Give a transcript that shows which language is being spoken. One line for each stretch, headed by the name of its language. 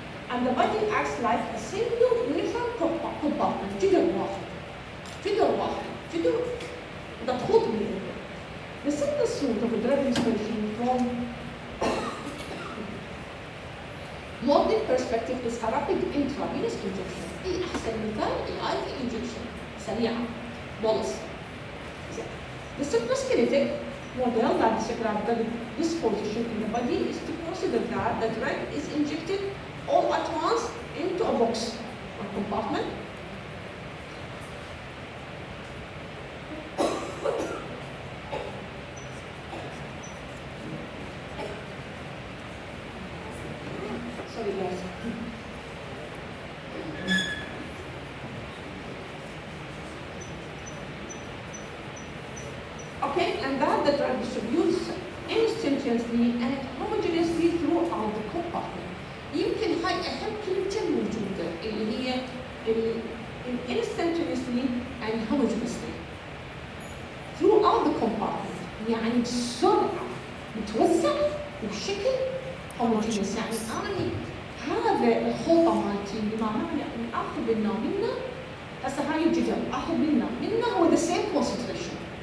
English: And the body acts like a single uniform compartment،
Arabic: جدر واحد مضغوط بيه.
English: The simplest route of a drug administration from modern perspective is a rapid intravenous injection.
Arabic: أحسن مثال IV injection سريعة bolus.
English: The simplest kinetic model that describes the disposition in the body is to consider that the drug is injected all at once into a box or compartment. Sorry guys. Okay, and that the drug distributes instantaneously and homogeneously throughout the compartment.
Arabic: يمكن هاي أهم كلمة موجودة اللي هي
English: instantaneously and homogeneously throughout the compartment،
Arabic: يعني بسرعة متوزع وبشكل homogeneous. يعني أنا هذا الخلطة مالتي اللي معناها يعني آخذ منه هسه هاي الجدر آخذ منه هو
English: the same concentration.